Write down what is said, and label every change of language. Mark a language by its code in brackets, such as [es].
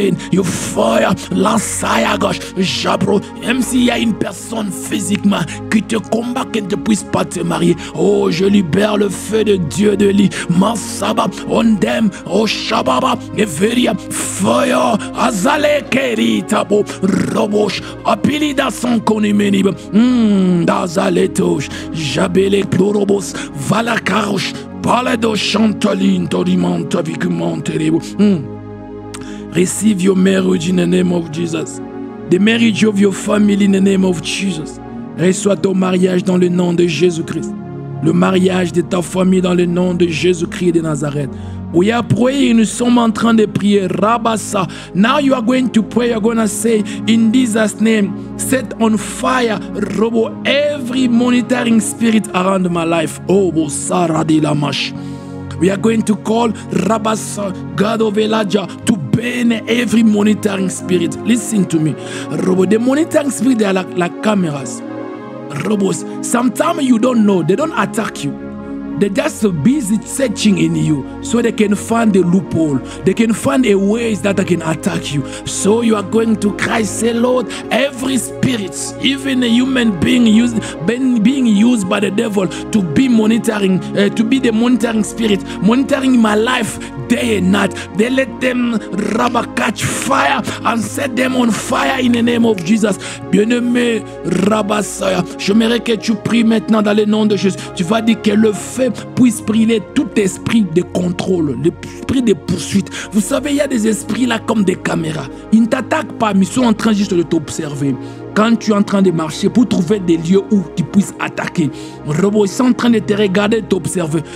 [en] your fire, [fr] lansaya gauche, Jabro, même s'il y a une personne physiquement qui te combat, qui ne puisse pas te marier, oh, je libère le feu de Dieu de lit, Masaba, Ondem, oh Shababa, Everia, fire, Azale Keritabo, Robosh, Apilida son konimenibe, Dazaletos, Jabele Plorobos, Valakarosh, Palado Chantalin, Torimanta Vicumantebo. [en] Receive your marriage in the name of Jesus. The marriage of your family in the name of Jesus. [fr] Reçois ton mariage dans le nom de Jésus-Christ. Le mariage de ta famille dans le nom de Jésus-Christ de Nazareth. [en] We are praying, [fr] nous sommes en train de prier. Rabasa. [en] Now you are going to pray, you are going to say, in Jesus' name, set on fire, Robo, every monitoring spirit around my life. Oh, Bosara de la Mash. We are going to call Rabasa, God of Elijah, to burn every monitoring spirit. Listen to me. Robo, the monitoring spirit, they are like cameras. Robos, sometimes you don't know, they don't attack you. They're just busy searching in you so they can find the loophole. They can find a ways that they can attack you. So you are going to cry, say, Lord, every spirit, even a human being being used by the devil to be monitoring, to be the monitoring spirit, monitoring my life day and night. They let them catch fire and set them on fire in the name of Jesus. [fr] Bien-aimé, Rabasaya, j'aimerais que tu pries maintenant dans le nom de Jésus. Tu vas dire que le feu puisse brûler tout esprit de contrôle, l'esprit de poursuite. Vous savez, il y a des esprits là comme des caméras. Ils ne t'attaquent pas, mais ils sont en train juste de t'observer. Quand tu es en train de marcher pour trouver des lieux où tu puisses attaquer, ils sont en train de te regarder, t'observer.